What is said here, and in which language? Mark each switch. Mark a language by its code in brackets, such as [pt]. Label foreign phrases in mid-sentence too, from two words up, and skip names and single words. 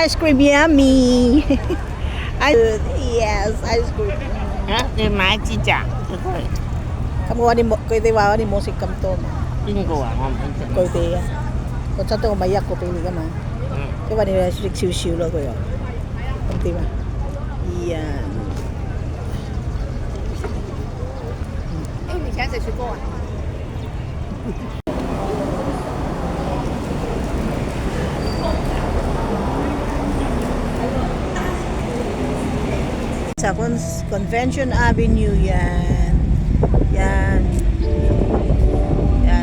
[en] cream yummy. Ice cream. Yes, ice cream. [yue] 你買支咋？咁我哋冇佢哋話我哋冇食咁多嘛，邊個啊？我唔識。佢哋啊，我出到我咪一個俾你噶嘛，佢話你食少少咯，佢話咁點啊？呀，你以前食雪糕啊？ [tl] sa Convention Avenue yan. Yan. Yan.